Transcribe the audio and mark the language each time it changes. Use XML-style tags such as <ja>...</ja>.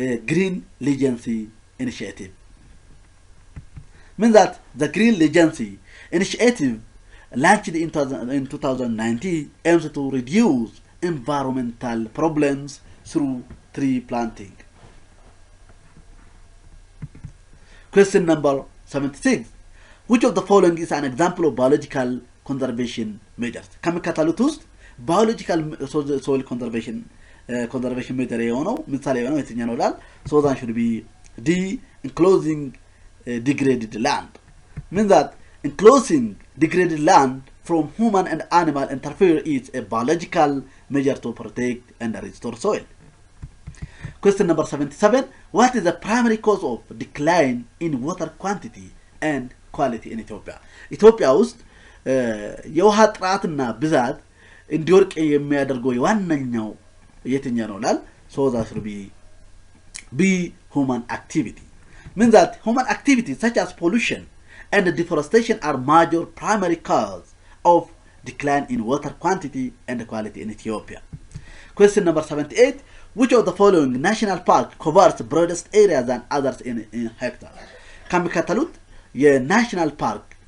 <en>Green Legacy Initiative. Means that the Green Legacy Initiative launched in 2019 aims to reduce environmental problems through tree planting. Question number 76. Which of the following is an example of biological conservation measures?</en> <am>ከመካተሉት ውስጥ</am> <en>biological soil conservation measure</en> <am>የሆነው ምሳሌ የሆነው የትኛው ነው ይላል?</am> <en>So that should be D. Enclosing degraded land. Means that enclosing degraded land from human and animal interfere is a biological measure to protect and restore soil. Question number 77. What is the primary cause of decline in water quantity and quality in Ethiopia?</en> <am>ኢትዮጵያ ውስጥ የውሃ ጥራትና ብዛት እንዲወርቅ የሚያደርገው ዋነኛው የትኛው ነው ይላል?</am> <en>So that should be B. Human activity. Means that human activities such as pollution and deforestation are major primary cause of decline in water quantity and quality in Ethiopia. Question number 78. Which of the following national park covers broadest area than others in hectares?</en> <am>ከሚከተሉት የናሽናል ፓርክ</am>